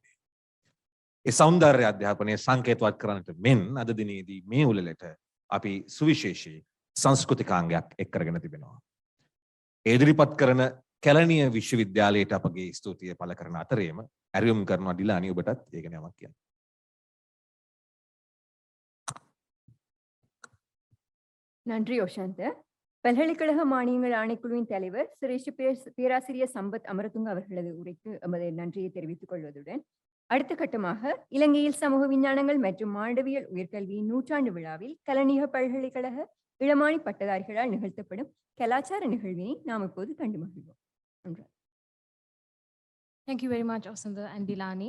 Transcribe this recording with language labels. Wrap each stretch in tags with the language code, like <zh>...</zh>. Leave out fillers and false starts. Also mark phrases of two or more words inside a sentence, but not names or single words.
<si>ඒ සෞන්දර්ය අධ්‍යාපනය සංකේතවත් කරන්නට මෙන් අද දිනේදී මේ උළෙලට අපි සුවිශේෂී සංස්කෘතිකාංගයක් එක් කරගෙන තිබෙනවා. ඒ ඉදිරිපත් කරන කැලණිය විශ්වවිද්‍යාලයට අපගේ ස්තුතිය පළ කරන අතරේම ඇරියුම් කරනවා ඩිලානි ඔබටත් ඒක නමක් කියන්න.</si> <ta>நன்றி யோஷாந்த். பல்கலைக்கழக மானியங்கள் ஆணைக்குழுவின் தலைவர் சிரேஷ்ட பேராசிரியர் சம்பத் அமரதுங்க அவர்களது உரைக்கு எமது நன்றியை தெரிவித்துக் கொள்வதுடன் அடுத்த கட்டமாக இலங்கையில் சமூக விஞ்ஞானங்கள் மற்றும் மாணவியல் உயர்கல்வியின் நூற்றாண்டு விழாவில் கலனிக பல்கலைக்கழக இளமானி பட்டதாரிகளால் நிகழ்த்தப்படும் கலாச்சார நிகழ்வினை நாம் இப்போது கண்டு மகிழ்வோம்.</ta> <en>Thank you very much, Osanda and Dilani.</en>